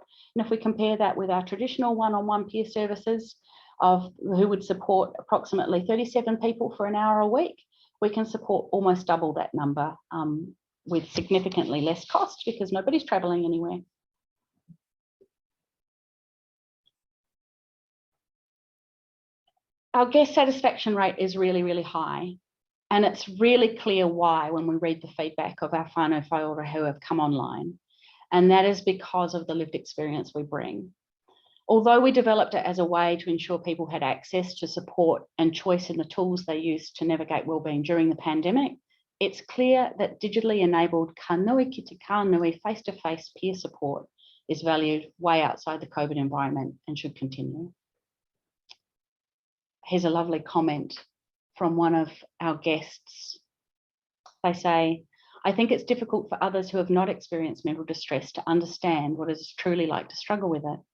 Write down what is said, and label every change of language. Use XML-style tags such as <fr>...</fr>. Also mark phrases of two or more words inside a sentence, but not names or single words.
<en>And if we compare that with our traditional one-on-one peer services of who would support approximately 37 people for an hour a week, we can support almost double that number with significantly less cost because nobody's traveling anywhere. Our guest satisfaction rate is really, really high. And it's really clear why when we read the feedback of our</en> <mi>whānau whaiora</mi> <en>who have come online. And that is because of the lived experience we bring. Although we developed it as a way to ensure people had access to support and choice in the tools they used to navigate wellbeing during the pandemic, it's clear that digitally enabled</en> <mi>ka nui ki te ka nui</mi> <en>face-to-face peer support is valued way outside the COVID environment and should continue. Here's a lovely comment from one of our guests. They say, I think it's difficult for others who have not experienced mental distress to understand what it's truly like to struggle with it.</en>